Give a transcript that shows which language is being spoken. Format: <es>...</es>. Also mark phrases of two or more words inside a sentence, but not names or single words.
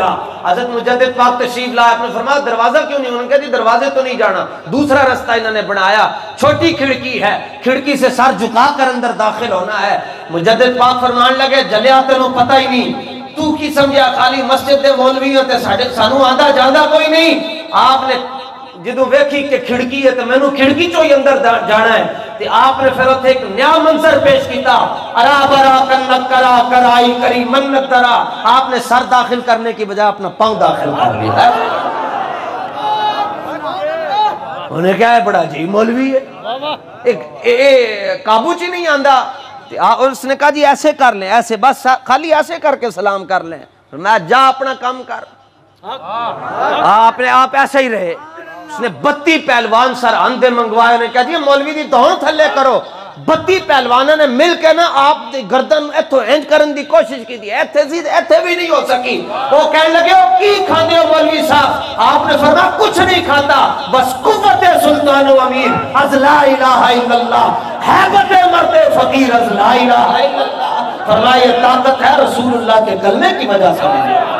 <ur>حضرت مجدد پاک تشریف لائے. آپ نے فرمایا دروازہ کیوں نہیں؟ انہوں نے کہا جی دروازے تو نہیں جانا، دوسرا رستہ انہوں نے بنایا. چھوٹی کھڑکی ہے، کھڑکی سے سر جھکا کر اندر داخل ہونا ہے.</ur> <pa>مجدد پاک فرمان لگے جلیا تینوں پتہ ہی نہیں، تو کی سمجھا خالی مسجد دے مولوی ہوتے سانو آندا جاندا کوئی نہیں. آپ نے جدوں ویکھی کہ کھڑکی ہے تو میں نو کھڑکی چوں ہی اندر جانا ہے. تے آپ نے پھر اتنے ایک نیا منظر پیش کیتا. ارا برا کنک کرا کرائی کری منت درا.</pa> <ur>آپ نے سر داخل کرنے کی بجائے اپنا پاؤں داخل کر لیا. انہیں کیا ہے بڑا جی مولوی ہے</ur> <pa>قابو چی نہیں آندا.</pa> <ur>اس نے کہا جی ایسے کر لیں، ایسے بس خالی ایسے کر کے سلام کر لیں. میں جا اپنا کام کر. آپ ایسے ہی رہے. اس نے 32 پہلوان سر آندے منگوائے. انہیں کہا جی مولوی</ur> <pa>دی دھون تھلے کرو. 32 پہلوانوں نے مل کے نا آپ دی گردن ایتھو انج کرن دی کوشش کی دی. ایتھے بھی نہیں ہو سکی.</pa> <ur>وہ کہنے لگے</ur> <pa>ہو کی کھاندے ہو</pa> <ur>مولوی صاحب؟ آپ نے فرمایا کچھ نہیں کھاتا، بس</ur> <fa>قوت سلطان و امیر از لا الہ الا اللہ، حیبت مرد فقیر از لا الہ الا اللہ.</fa> <ur>فرمایا یہ طاقت ہے رسول اللہ کے کلمے کی وجہ سے ملی.</ur>